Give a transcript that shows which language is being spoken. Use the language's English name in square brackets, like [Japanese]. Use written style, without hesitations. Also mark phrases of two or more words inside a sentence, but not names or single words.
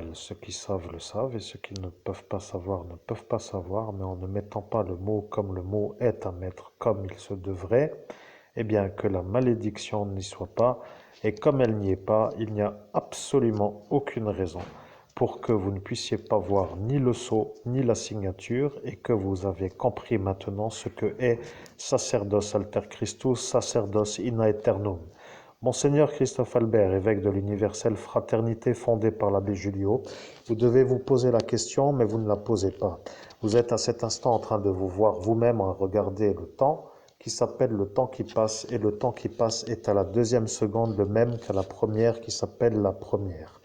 [French] Ceux qui savent le savent et ceux qui ne peuvent pas savoir ne peuvent pas savoir, mais en ne mettant pas le mot comme le mot est à mettre comme il se devrait, eh bien que la malédiction n'y soit pas, et comme elle n'y est pas, il n'y a absolument aucune raison pour que vous ne puissiez pas voir ni le sceau ni la signature et que vous avez compris maintenant ce que est [Latin] sacerdos alter Christus, sacerdos in aeternum. [French] Monseigneur Christophe Albert, évêque de l'universelle fraternité fondée par l'abbé Julio, vous devez vous poser la question, mais vous ne la posez pas. Vous êtes à cet instant en train de vous voir vous-même à regarder le temps qui s'appelle le temps qui passe, et le temps qui passe est à la deuxième seconde le même qu'à la première qui s'appelle la première.